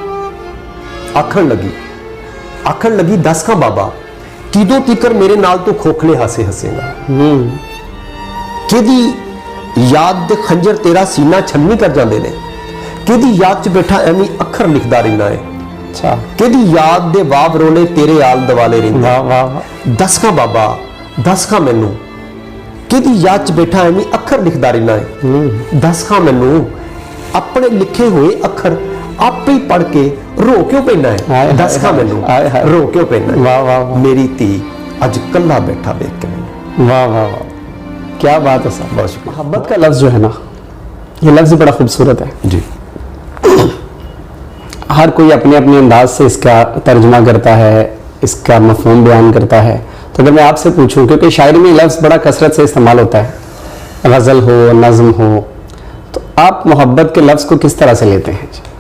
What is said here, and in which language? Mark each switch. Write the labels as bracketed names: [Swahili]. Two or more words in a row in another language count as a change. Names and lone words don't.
[Punjabi] ਆਖਣ ਲੱਗੀ ਦੱਸ ਖਾਂ ਬਾਬਾ, ਕਿੱਦੋਂ ਤੀਕਰ ਮੇਰੇ ਨਾਲ ਤੋ ਖੋਖਲੇ ਹਾਸੇ ਹੱਸੇਂਗਾ, ਕਿਹਦੀ ਯਾਦ ਦੇ ਖੰਜਰ ਤੇਰਾ ਸੀਨਾ ਛਾਨਣੀ ਕਰ ਜਾਂਦੇ ਨੇ, ਕਿਹਦੀ ਯਾਦ ਚ ਬੈਠਾ ਏਵੇਂ ਅੱਖਰ ਲਿਖਦਾ ਰਹਿੰਦਾ ਹੈ, अच्छा, ਕਿਹਦੀ ਯਾਦ ਦੇ ਵਾਵ ਰੋਲੇ ਤੇਰੇ ਆਲ ਦੁਆਲੇ ਰਹਿੰਦੇ। ਦੱਸ ਖਾਂ ਬਾਬਾ, ਦੱਸ ਖਾਂ ਮੈਨੂੰ, ਕਿਹਦੀ ਯਾਦ ਚ ਬੈਠਾ ਏਵੇਂ ਅੱਖਰ ਲਿਖਦਾ ਰਹਿੰਦਾ ਹੈ, ਦੱਸ ਖਾਂ ਮੈਨੂੰ ਅਪਣੇ ਲਿਖੇ ਹੋਏ ਅੱਖਰ ਆਪੇ ਹੀ ਪੜ ਕੇ ਰੋ ਕਿਉਂ ਪੈਣਾ ਹਾਏ, ਹੈ? ਹਾਏ, ਦੱਸ ਹਾਂ ਮੈਨੂੰ, ਹਾਏ, ਹਾਏ। ਰੋ ਕਿਉਂ ਪੈਣਾ ਹੈ? ਵਾਹ ਵਾਹ ਵਾਹ ਮੇਰੀ ਧੀ ਅੱਜ ਕੱਲਾ ਬੈਠਾ ਵੇਖ ਕੇ ਮੈਨੂੰ। [Urdu] واہ واہ واہ, کیا بات ہے صاحب. بہت شکریہ. محبت کا لفظ جو ہے نا، یہ لفظ بڑا خوبصورت ہے. जी, ہر کوئی اپنے اپنے انداز سے اسکا ترجمہ کرتا ہے، اسکا مفہوم بیان کرتا ہے. تو اگر میں آپ سے پوچھوں، کیونکہ شاعری میں لفظ بڑا کثرت سے استعمال ہوتا ہے، غزل ہو، نظم ہو، تو آپ محبت کے لفظ کو کس طرح سے لیتے ہیں?